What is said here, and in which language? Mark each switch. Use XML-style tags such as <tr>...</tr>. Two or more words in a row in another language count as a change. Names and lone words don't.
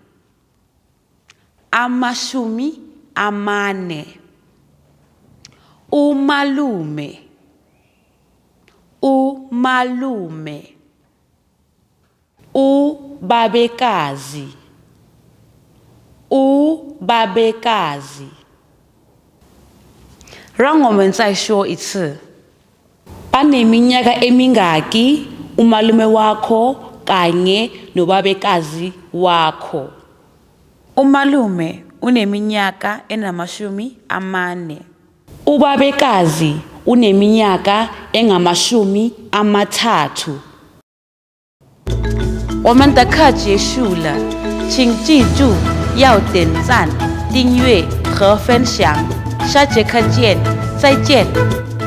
<zu>Amashumi amane. Umalume. Umalume. Ubabekazi. Ubabekazi。</zu> <zh>让我们再说一次。</zh> <zu>Baneminyaka emingaki umalume wakho kanye nobabekazi wakho? Umalume uneminyaka engamashumi amane. Ubabekazi uneminyaka engamashumi amathathu。</zu> <zh>我们的课结束了，请记住要点赞、订阅和分享。下节课见，再见。</zh>